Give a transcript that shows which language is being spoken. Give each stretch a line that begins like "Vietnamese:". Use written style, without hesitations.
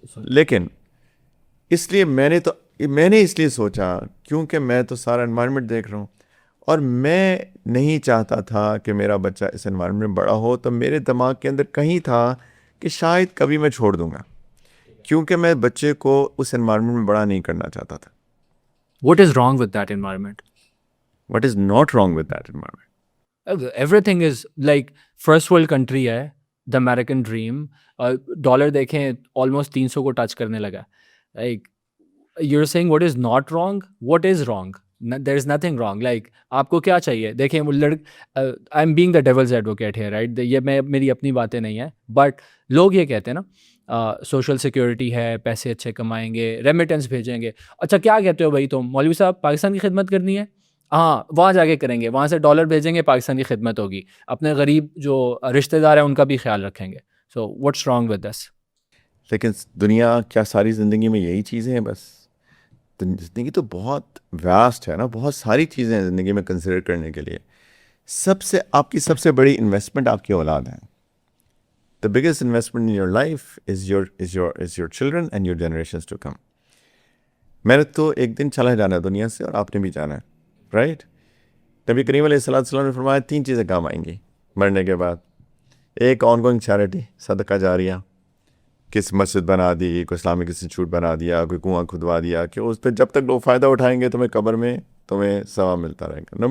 Urdu: لیکن اس لیے میں نے اس لیے سوچا کیونکہ میں تو سارا انوائرمنٹ دیکھ رہا ہوں, اور میں نہیں چاہتا تھا کہ میرا بچہ اس انوائرمنٹ میں بڑا ہو. تو میرے دماغ کے اندر کہیں تھا کہ شاید کبھی میں چھوڑ دوں گا, کیونکہ میں بچے کو اس انوائرمنٹ میں بڑا نہیں کرنا چاہتا تھا.
English: What is wrong with that environment? What is not wrong with that environment? Everything is like first world country ہے, the American dream.
Urdu: ڈالر دیکھیں
English: almost
Urdu: 300 کو ٹچ کرنے لگا.
English: Like you're saying what is not wrong? What is wrong? There is nothing wrong. Like
Urdu: آپ کو کیا چاہیے؟ دیکھیں وہ
English: I'm being the devil's advocate here, right?
Urdu: یہ میری اپنی باتیں نہیں ہیں, بٹ لوگ یہ کہتے ہیں نا سوشل سیکورٹی ہے, پیسے اچھے کمائیں گے, ریمیٹنس بھیجیں گے. اچھا کیا کہتے ہو بھائی تم, مولوی صاحب پاکستان کی خدمت کرنی ہے, ہاں وہاں جا کے کریں گے, وہاں سے ڈالر بھیجیں گے, پاکستان کی خدمت ہوگی, اپنے غریب جو رشتہ دار ہیں ان کا بھی خیال رکھیں گے.
English: So what's wrong with this?
Urdu: لیکن دنیا کیا ساری زندگی میں یہی چیزیں ہیں بس؟ زندگی تو بہت واسٹ ہے نا, بہت ساری چیزیں ہیں زندگی میں کنسیڈر کرنے کے لیے. آپ کی سب سے بڑی انویسٹمنٹ آپ کی اولاد ہے.
English: The biggest investment in your life is your children and your generations to come.
Urdu: میں نے تو ایک دن چلا جانا ہے دنیا سے, اور آپ نے بھی جانا ہے, رائٹ؟ نبی کریم علیہ السلام نے فرمایا 3 چیزیں کام آئیں گی مرنے کے بعد. ایک آن گوئنگ چیریٹی, صدقہ جاریہ, کس مسجد بنا دی, کوئی اسلامک انسٹیٹیوٹ بنا دیا, کوئی کنواں کھدوا دیا, کہ اس پہ جب تک لوگ فائدہ اٹھائیں گے تمہیں قبر میں تمہیں ثواب ملتا رہے گا.